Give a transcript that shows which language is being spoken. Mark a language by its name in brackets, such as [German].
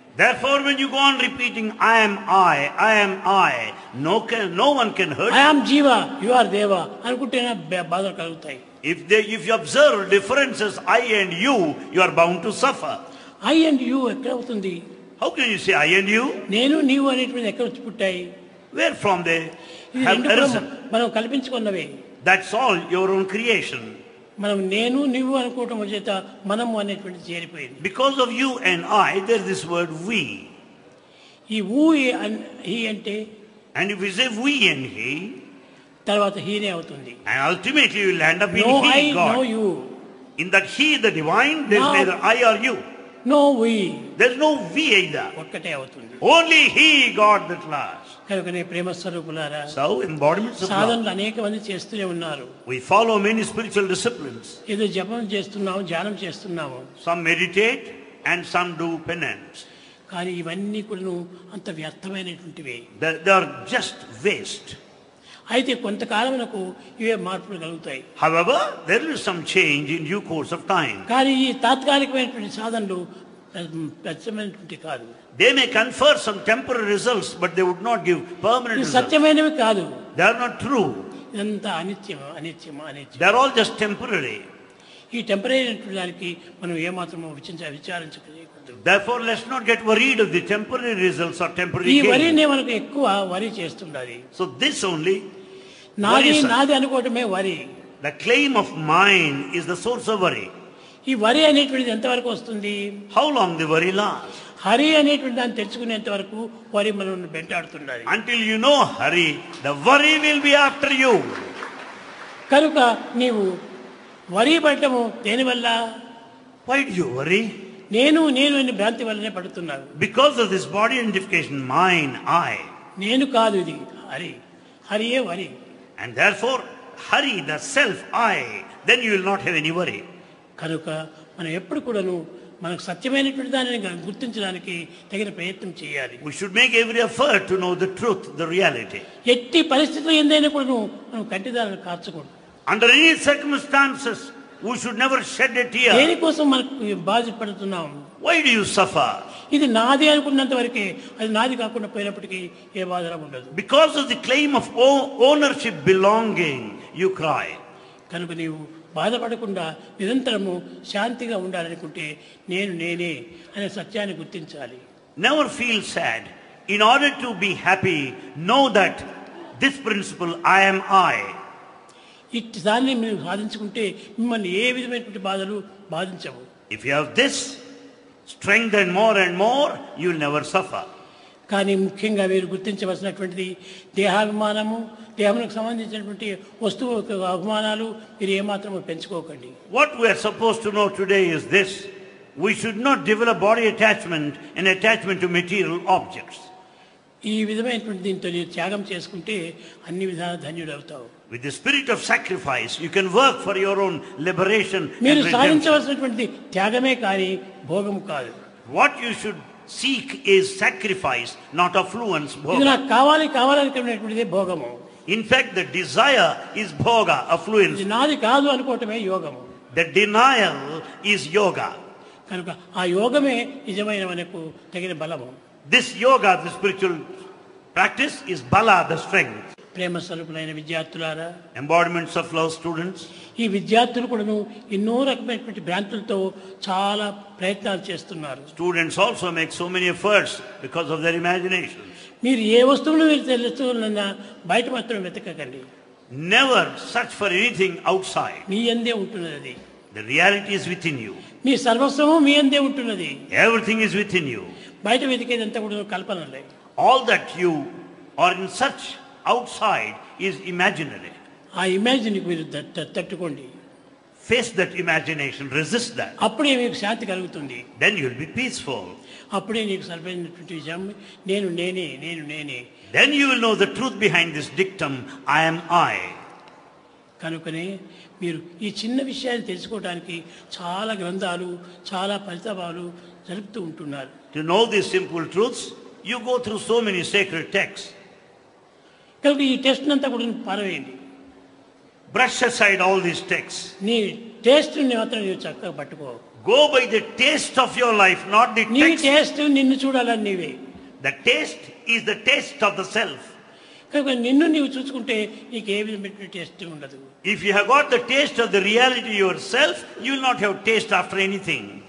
[English] Therefore, when you go on repeating, I am I, no one can hurt you. I am జీవ, you are దేవ [Telugu] అనుకుంటేనే బాధలు కలుగుతాయి. [English] If you observe differences, I and you are bound to suffer. I and you [Telugu] ఎక్కడ అవుతుంది? [English] How can you say I and you? [Telugu] నేను నీవు అనేటువంటి ఎక్కడ వచ్చి పుట్టాయి? [English] Where from they [Telugu] ఇది [English] have [Telugu] రెండు కూడా [English] arisen? [Telugu] మనం కల్పించుకున్నవే. [English] That's all your own creation. [Telugu] మనం నేను నీవు అనుకోవటం చేత మనము అనేటువంటి చేరిపోయింది. [English] Because of you and I, there's this word we. [Telugu] ఈ [English] ఊ హీ [Telugu] అంటే, [English] And if we say we and he, [Telugu] తర్వాత హీనే అవుతుంది. [English] and ultimately you will end up in no I, he, no God. You. In that he, the divine, there's No. neither I or you. No we. There's no we either. [Telugu] ఒక్కటే అవుతుంది. [English] Only he, God, that lasts. [Telugu] కనుకనే ప్రేమ స్వరూపులారా, [English] So, embodiments of love. [Telugu] సాధనలు అనేక మంది చేస్తూనే ఉన్నారు. [English] We follow many spiritual disciplines. [Telugu] ఏదో జపం చేస్తున్నాము, ధ్యానం చేస్తున్నాము, [English] Some meditate and some do penance. [Telugu] కానీ ఇవన్నీ కూడా అంత వ్యర్థమైనటువంటివే. [English] They are just waste. [Telugu] అయితే కొంతకాలమునకు ఇవే మార్పులు కలుగుతాయి. [English] However, there is some change in due course of time. [Telugu] కానీ ఈ తాత్కాలికమైనటువంటి సాధనలు ప్రత్యేకమైనటువంటి కాదు. [English] They may confer some temporary results, but they would not give permanent [Telugu] ఇది [English] results. [Telugu] సత్యమైనవి కాదు. [English] They are not true. [Telugu] ఇదంతా అనిత్యం. [English] They are all just temporary. [Telugu] ఈ [English] temporary [Telugu] దానికి మనం ఏమాత్రమో విచారించకూడదు. [English] Therefore, let's not get worried of the temporary results or temporary [Telugu] ఈ [English] gain. [Telugu] వరినే మనకు ఎక్కువ వరి చేస్తుండాలి. [English] So this only, [Telugu] నాది నాది అనుకోవటమే వరి. [English] the claim of mine is the source of worry. [Telugu] ఈ వరి అనేటువంటిది ఎంతవరకు వస్తుంది? [English] How long the worry lasts? [Telugu] Hari అనేటువంటి దాన్ని తెలుసుకునేంత వరకు వరి మనం వెంటాడుతున్నది. [English] Until you know Hari, the worry will be after you. [Telugu] కనుక నీవు వరి పడటము దేనివల్ల? [English] Why do you worry? [Telugu] నేను అనే భ్రాంతి వల్లనే పడుతున్నాను. [English] Because of this body identification, mine, I. [Telugu] నేను కాదు, ఇది హరి. హరియే వరి. [English] And therefore, Hari, the self, I, then you will not have any worry. [Telugu] కనుక మనం ఎప్పుడు కూడాను మనకు సత్యమైనటువంటి దానిని గుర్తించడానికి తగిన ప్రయత్నం చేయాలి. [English] We should make every effort to know the truth, the reality. [Telugu] ఎట్టి పరిస్థితుల్లో ఎందైనా కూడాను మనం కంటిదారులు కార్చకూడదు. [English] Under any circumstances, we should never shed a tear. [Telugu] దేనికోసం మనకు బాధపడుతున్నాం? [English] Why do you suffer? [Telugu] ఇది నాది అనుకున్నంత వరకే, అది నాది కాకుండా పోయినప్పటికీ ఏ బాధ ఉండదు. [English] Because of the claim of ownership, belonging, you cry. [Telugu] కనుక నీవు బాధపడకుండా నిరంతరము శాంతిగా ఉండాలనుకుంటే నేనే అనే సత్యాన్ని గుర్తించాలి. [English] Never feel sad. In order to be happy, know that this principle, I am I. [Telugu] ఇట్టి దాన్ని మీరు సాధించుకుంటే మిమ్మల్ని ఏ విధమైనటువంటి బాధలు బాధించవు. [English] If you have this strength and more, you will never suffer. [Telugu] కానీ ముఖ్యంగా మీరు గుర్తించవలసినటువంటిది దేహాభిమానము, దేహమునకు సంబంధించినటువంటి వస్తువు అభిమానాలు మీరు ఏమాత్రము పెంచుకోకండి. [English] What we are supposed to know today is this: we should not develop body attachment and attachment to material objects. [Telugu] ఈ విధమైనటువంటి దీంతో మీరు త్యాగం చేసుకుంటే అన్ని విధాల ధన్యుడు అవుతావు. [English] With the spirit of sacrifice, you can work for your own liberation. [Telugu] మీరు సాధించవలసినటువంటి త్యాగమే కానీ భోగం కాదు. [English] What you should seek is sacrifice, not affluence. [Telugu] ఇది నాకు కావాలనుకునేటువంటిదే భోగము. [English] In fact, the desire is bhoga, affluence. [Telugu] ఇది నాది కాదు అనుకోవటమే యోగము. [English] The denial is yoga. [Telugu] కనుక ఆ యోగమే నిజమైన మనకు తగిన బలము. [English] This yoga, the spiritual practice, is bala, the strength. [Telugu] ప్రేమ స్వరూపులైన విద్యార్థులారా, [English] Embodiments of love students. [Telugu] ఈ విద్యార్థులు కూడాను ఎన్నో రకమైనటువంటి భ్రాంతులతో చాలా ప్రయత్నాలు చేస్తున్నారు. [English] Students also make so many efforts because of their imagination. [Telugu] మీరు ఏ వస్తువును మీరు తెలుసుకోవాలన్నా బయట మాత్రం వెతకకండి. [English] Never search for anything outside. [Telugu] మీ అందే ఉంటున్నది అది. [English] The reality is within you. [Telugu] మీ సర్వస్వము మీ అందే ఉంటున్నది. [English] Everything is within you. [Telugu] బయట వెతికేదంతా కూడా కల్పనలే. [English] All that you are in search outside is imaginary. [Telugu] ఆ [English] imagine [Telugu] మీరు తట్టుకోండి. [English] Face that imagination, resist that. [Telugu] అప్పుడే మీకు శాంతి కలుగుతుంది. [English] Then you will be peaceful. [Telugu] అప్పుడే నీకు సరిపోయినటువంటి విషయం నేనే. [English] Then you will know the truth behind this dictum, I am I. [Telugu] కనుకనే మీరు ఈ చిన్న విషయాన్ని తెలుసుకోవడానికి చాలా గ్రంథాలు, చాలా పరితాపాలు జరుపుతూ ఉంటున్నారు. [English] To know these simple truths, you go through so many sacred texts. [Telugu] కనుక ఈ టెస్ట్ అంతా కూడా పారవేయండి. [English] Brush aside all these texts. [Telugu] నీ టేస్ట్ మాత్రం నీవు చక్కగా పట్టుకో. [English] Go by the taste of your life, not the [Telugu] నీ [English] text. [Telugu] టేస్ట్ నిన్ను చూడాలని నీవే. [English] The taste is the taste of the self. [Telugu] కనుక నిన్ను నీవు చూసుకుంటే నీకు ఏ విధమైన టేస్ట్ ఉండదు. [English] If you have got the taste of the reality yourself, you will not have taste after anything.